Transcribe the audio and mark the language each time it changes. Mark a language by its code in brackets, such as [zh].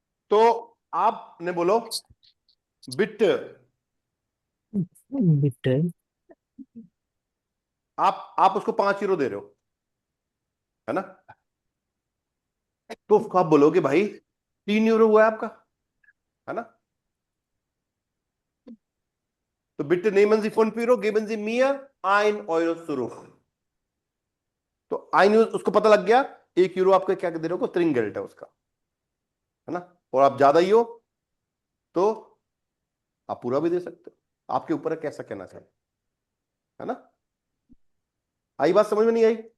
[hi] तो आपने बोलो बिट, बिट। आप उसको 5 यूरो दे रहे हो, है ना? तो उसको आप बोलोगे भाई 3 यूरो हुआ है आपका, है ना? [de] तो bitte nehmen Sie 5 Euro, geben Sie mir 1 Euro zurück। [hi] तो उसको पता लग गया 1 यूरो आपका क्या दे रहे हो, ट्रिंगेल्ट है उसका, है ना? और आप ज्यादा ही हो तो आप पूरा भी दे सकते हो, आपके ऊपर है कैसा कहना चाहिए, है ना? आई बात समझ में नहीं आई?